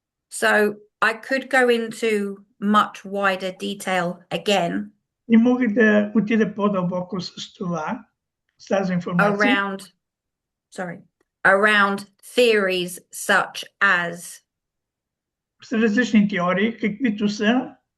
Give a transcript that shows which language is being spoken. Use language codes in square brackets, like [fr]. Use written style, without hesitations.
[en] So I could go into much wider detail again. [bg] Не мога да отида по-дълбоко с това, с тази информация. [en] Around theories such as [bg] с различни теории, каквито са